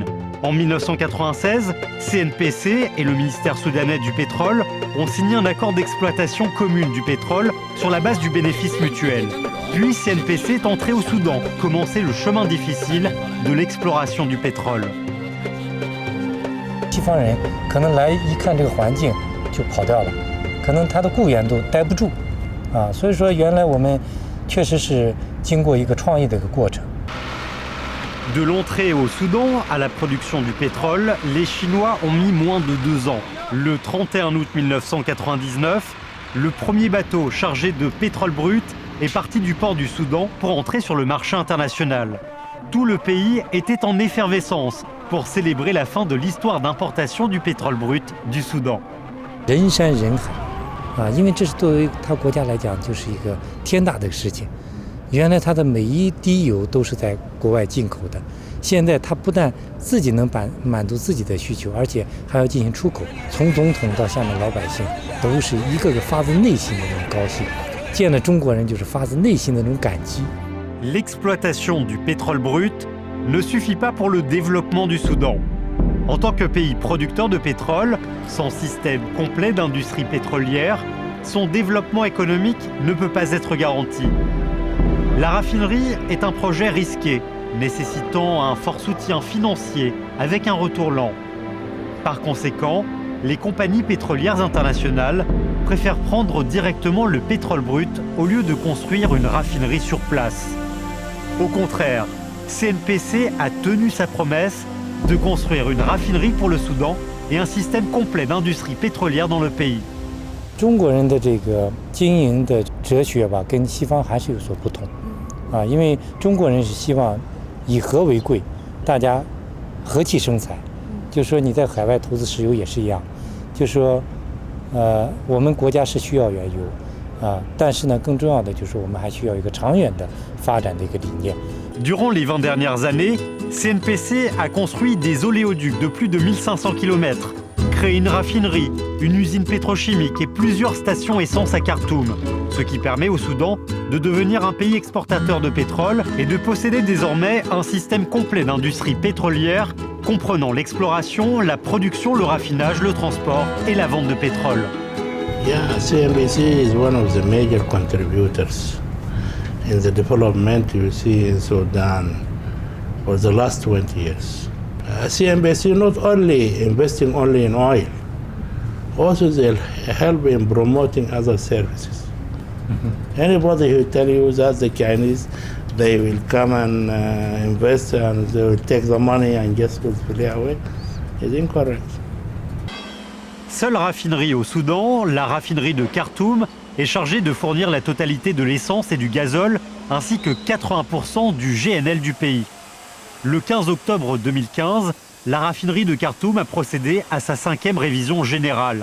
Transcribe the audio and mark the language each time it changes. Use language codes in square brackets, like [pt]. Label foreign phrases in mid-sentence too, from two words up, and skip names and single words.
[fr] En 1996, CNPC et le ministère soudanais du pétrole ont signé un accord d'exploitation commune du pétrole sur la base du bénéfice mutuel. Puis CNPC est entré au Soudan, commencer le chemin difficile de l'exploration du pétrole. [zh] 西方人可能来一看这个环境就跑掉了，可能他的雇员都待不住，所以说原来我们确实是经过一个创意的一个过程。 [fr] De l'entrée au Soudan à la production du pétrole, les Chinois ont mis moins de 2 ans. Le 31 août 1999, le premier bateau chargé de pétrole brut est parti du port du Soudan pour entrer sur le marché international. Tout le pays était en effervescence pour célébrer la fin de l'histoire d'importation du pétrole brut du Soudan. [zh] 人山人海，因为这是作为他国家来讲就是一个天大的事情。原来它的每一滴油都是在国外进口的，现在它不但自己能满足自己的需求，而且还要进行出口。从总统到下面老百姓，都是一个个发自内心的那种高兴，见了中国人就是发自内心的那种感激。 [fr] L'exploitation du pétrole brut ne suffit pas pour le développement du Soudan. En tant que pays producteur de pétrole, sans système complet d'industrie pétrolière, son développement économique ne peut pas être garanti. La raffinerie est un projet risqué, nécessitant un fort soutien financier avec un retour lent. Par conséquent, les compagnies pétrolières internationales préfèrent prendre directement le pétrole brut au lieu de construire une raffinerie sur place. Au contraire, CNPC a tenu sa promesse de construire une raffinerie pour le Soudan et un système complet d'industrie pétrolière dans le pays. [zh] 中国人的这个经营的哲学吧，跟西方还是有所不同，因为中国人是希望以和为贵，大家和气生财。就说你在海外投资石油也是一样，就说，我们国家是需要原油，但是呢，更重要的就是我们还需要一个长远的发展的一个理念。 [fr] Durant les 20 dernières années, CNPC a construit des oléoducs de plus de 1500 km. Créé une raffinerie, une usine pétrochimique et plusieurs stations essence à Khartoum, ce qui permet au Soudan de devenir un pays exportateur de pétrole et de posséder désormais un système complet d'industrie pétrolière comprenant l'exploration, la production, le raffinage, le transport et la vente de pétrole. [en] Yeah, CNPC is one of the major contributors in the development you see in Sudan for the last 20 years. CNPC not only investing only in oil, also they'll help in promoting other services. Anybody who tell you that the Chinese, they will come and invest and they will take the money and just will fly away is incorrect. [fr] Seule raffinerie au Soudan, la raffinerie de Khartoum est chargée de fournir la totalité de l'essence et du gazole, ainsi que 80% du GNL du pays. Le 15 octobre 2015, la raffinerie de Khartoum a procédé à sa 5e révision générale.